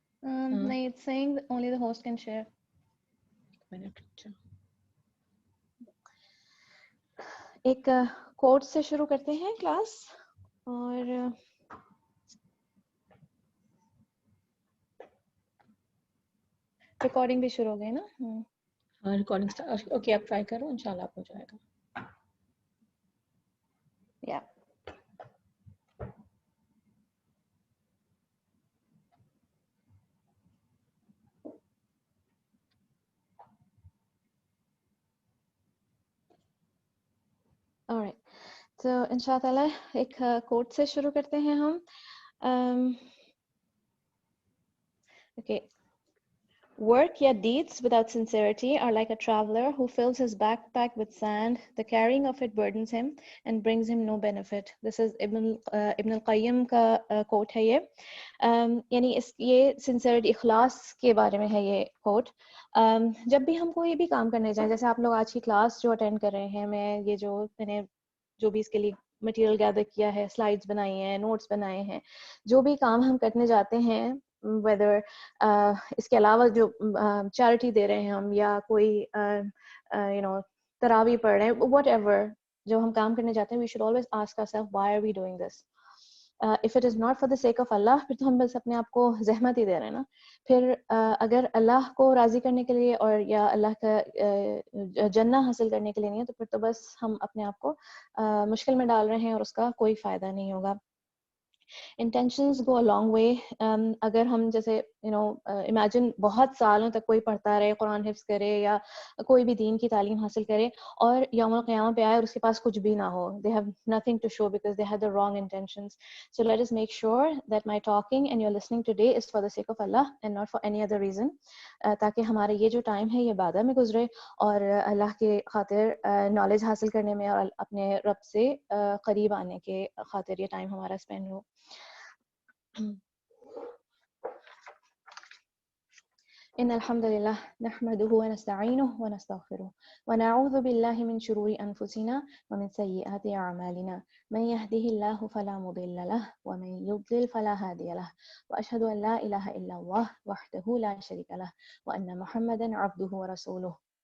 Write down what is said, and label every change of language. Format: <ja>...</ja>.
<ur>نہیں,</ur> <en>it's saying only the host can share.</en> <ur>ایک کوٹ سے شروع کرتے ہیں کلاس. اور ریکارڈنگ بھی شروع ہو گئی نا. ریکارڈنگ اوکے، آپ ٹرائی کرو، انشاءاللہ آپ ہو جائے گا. یا</ur> <en>alright.</en> <ur>تو انشاء اللہ تعالیٰ ایک کوٹ سے شروع کرتے ہیں ہم.</ur> <en>Okay. Work یا deeds without sincerity are like a traveler who fills his backpack with sand. The carrying of it burdens him and brings him no benefit. This is Ibn al-Qayyim</en> <ur>کا quote ہے یہ. یعنی یہ sincerity، اخلاص کے بارے میں ہے یہ quote. جب بھی ہم کوئی بھی کام کرنے جائیں، جیسے آپ لوگ آج کی کلاس جو اٹینڈ کر رہے ہیں، میں نے جو بھی اس کے لیے مٹیریل گیدر کیا ہے، سلائڈس بنائی ہیں، نوٹس بنائے ہیں، جو بھی کام ہم کرنے جاتے ہیں، ویدر اس کے علاوہ جو چیریٹی دے رہے ہیں ہم، یا کوئی تراویح پڑھ رہے ہیں، واٹ ایور جو ہم کام کرنے جاتے ہیں،</ur> <en>We should always ask our self why are we doing this. If it is not for the sake of Allah,</en> <ur>پھر تو ہم بس اپنے آپ کو زحمت ہی دے رہے ہیں نا. پھر اگر اللہ کو راضی کرنے کے لیے اور یا اللہ کا جنت حاصل کرنے کے لیے نہیں ہے، تو پھر تو بس ہم اپنے آپ کو مشکل میں ڈال رہے ہیں اور اس کا کوئی فائدہ نہیں ہوگا.</ur> <en>Intentions go a long way.</en> <ur>اگر ہم جیسے امیجن بہت سالوں تک کوئی پڑھتا رہے، قرآن حفظ کرے یا کوئی بھی دین کی تعلیم حاصل کرے، اور یوم القیامہ پہ آئے اور اس کے پاس کچھ بھی نہ ہو.</ur> <en>They have nothing to show because they had the wrong intentions. So let us make sure that my talking and your listening today is for the sake of Allah and not for any other reason.</en> <ur>تاکہ ہمارا یہ جو time ہے یہ عبادت میں گزرے اور اللہ کے خاطر نالج حاصل کرنے میں اور اپنے رب سے قریب آنے کے خاطر یہ ٹائم ہمارا اسپینڈ ہو.</ur> <ar>إن الحمد لله نحمده ونستعينه ونستغفره ونعوذ بالله من شرور أنفسنا ومن سيئات أعمالنا. من يهده الله فلا مضل له ومن يضلل فلا هادي له وأشهد أن لا إله إلا الله وحده لا شريك له وأن محمدا عبده ورسوله.</ar>